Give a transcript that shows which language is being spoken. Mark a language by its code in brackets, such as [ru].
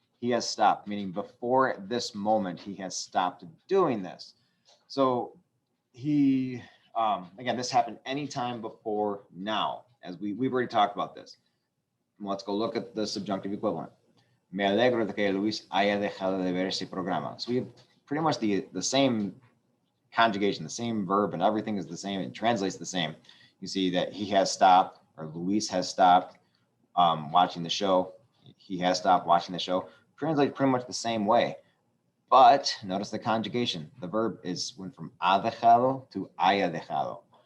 [en] He has stopped, meaning before this moment, he has stopped doing this. So he, again, this happened anytime before now, as we've already talked about this. Let's go look at the subjunctive equivalent. [es] Me alegro de que Luis haya dejado de ver ese programa. [en] So we have pretty much the same conjugation, the same verb, and everything is the same. It translates the same. You see that he has stopped, or Luis has stopped watching the show. He has stopped watching the show. Translates pretty much the same way. But notice the conjugation. The verb went from ha dejado to haya dejado.